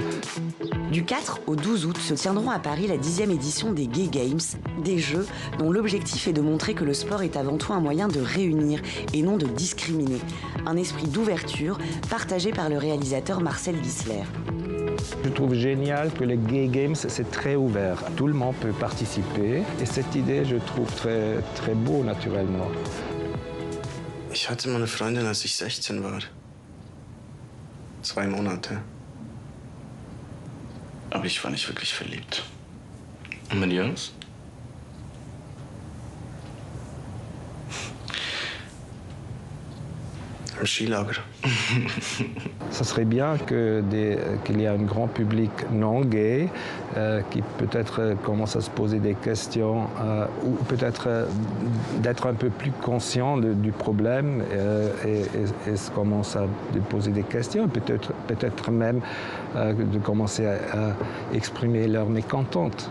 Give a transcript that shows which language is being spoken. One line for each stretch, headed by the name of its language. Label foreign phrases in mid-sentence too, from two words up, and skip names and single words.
French: Du 4 au 12 août se tiendront à Paris la 10e édition des Gay Games, des Jeux dont l'objectif est de montrer que le sport est avant tout un moyen de réunir et non de discriminer. Un esprit d'ouverture partagé par le réalisateur Marcel Gisler. Je trouve génial que les Gay Games, c'est très ouvert. Tout le monde peut participer et cette idée, je trouve très, très beau naturellement.
German: Ich hatte mal eine Freundin, als ich 16 war. 2 Monate. Aber ich war nicht wirklich verliebt. Und mit Jungs? Im Skilager.
French: Ça serait bien qu'il y ait un grand public non gay qui peut-être commence à se poser des questions ou peut-être d'être un peu plus conscient du problème et se commence à poser des questions, peut-être même de commencer à exprimer leur mécontente.